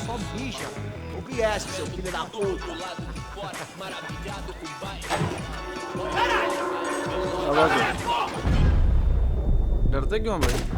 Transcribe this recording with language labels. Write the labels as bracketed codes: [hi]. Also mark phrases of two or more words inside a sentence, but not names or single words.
[en] Ninja? [pt] O BS, seu filho da puta. [hi] डरते क्यों भाई?